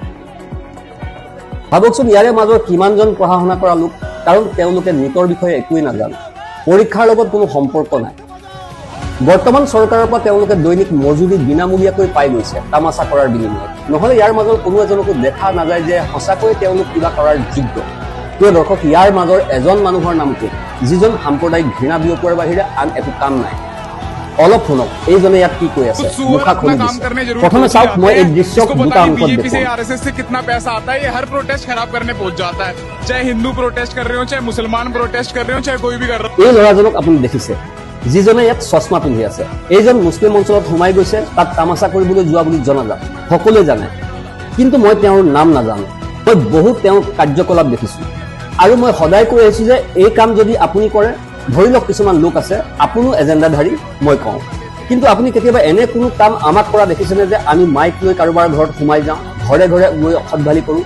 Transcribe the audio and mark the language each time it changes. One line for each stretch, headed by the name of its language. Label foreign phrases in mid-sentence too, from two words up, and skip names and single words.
Assamese: ভাবকচোন ইয়াৰে মাজৰ কিমানজন পঢ়া শুনা কৰা লোক কাৰণ তেওঁলোকে নিটৰ বিষয়ে একোৱেই নাজানে পৰীক্ষাৰ লগত কোনো সম্পৰ্ক নাই বৰ্তমান চৰকাৰৰ পৰা তেওঁলোকে দৈনিক মজুৰি বিনামূলীয়াকৈ পাই গৈছে তামাচা কৰাৰ বিনিময়ত নহলে ইয়াৰ মাজৰ কোনো এজনকো দেখা নাযায় যে সঁচাকৈ তেওঁলোক কিবা কৰাৰ যোগ্য প্ৰিয় দৰ্শক ইয়াৰ মাজৰ এজন মানুহৰ নামটো যিজন সাম্প্ৰদায়িক ঘৃণা বিয়পোৱাৰ বাহিৰে আন একো কাম নাই অলপ শুনক এইজনে ইয়াত কি কৈ আছে মুখা খুলি দিছে প্ৰথমে চাওক মই এই দৃশ্যক দুটা অংশত
Hindi: बीजेपी से आरएसएस से कितना पैसा आता है ये हर प्रोटेस्ट खराब करने पहुंच जाता है चाहे हिंदू प्रोटेस्ट कर रहे हो चाहे मुसलमान प्रोटेस्ट कर रहे हो चाहे कोई भी कर रहा हो
Assamese: এই ল'ৰাজনক আপুনি দেখিছে যিজনে ইয়াত চশমা পিন্ধি আছে এইজন মুছলিম অঞ্চলত সোমাই গৈছে তাত তামাচা কৰিবলৈ যোৱা বুলি জনাজাত সকলোৱে জানে কিন্তু মই তেওঁৰ নাম নাজানো মই বহুত তেওঁৰ কাৰ্যকলাপ দেখিছো আৰু মই সদায় কৈ আহিছো যে এই কাম যদি আপুনি কৰে ধৰি লওক কিছুমান লোক আছে আপুনিও এজেণ্ডাধাৰী মই কওঁ, কিন্তু আপুনি কেতিয়াবা এনে কোনো কাম আমাক কৰা দেখিছেনে যে আমি মাইক লৈ কাৰোবাৰ ঘৰত সোমাই যাওঁ, ঘৰে ঘৰে গৈ অসৎভালি কৰোঁ?